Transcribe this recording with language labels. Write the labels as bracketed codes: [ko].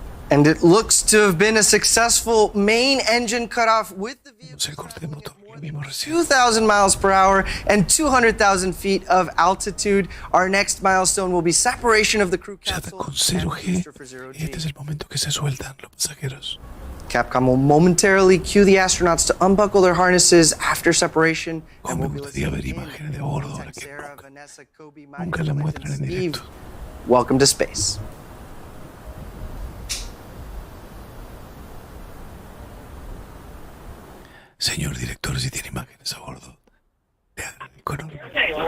[en] And it looks to have been a successful main engine cutoff with the vehicle 2,000 miles per hour and 200,000 feet of altitude. Our next milestone will be separation of the crew capsule. [es] Con 0G, este es el momento que se sueltan los pasajeros. [en] Capcom will momentarily cue the astronauts to unbuckle their harnesses after separation. And we'll be listening [es] imágenes de bordo ahora que [en] Sara, Vanessa, Coby, [es] nunca la muestran en directo. [en] Welcome to space. [es] Señor director, si tiene imágenes a bordo, le agradezco enormemente.